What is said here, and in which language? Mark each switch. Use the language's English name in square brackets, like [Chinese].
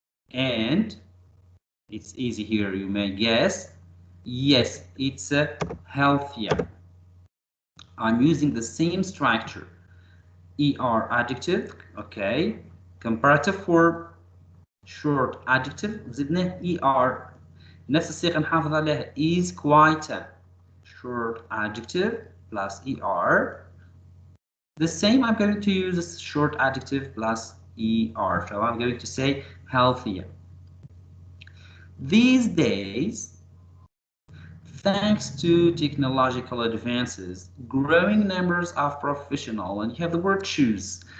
[English] And it's easy here, you may guess. Yes, it's healthier. I'm using the same structure. ER adjective, okay. Comparative form, short adjective, [Arabic] زدنا [English] ER. [Arabic] نفس الصيغة نحافظ عليها [English] is quieter. Short adjective plus ER. The same, I'm going to use a short adjective plus ER. So I'm going to say healthier. These days, thanks to technological advances, growing numbers of professionals, and you have the word choose.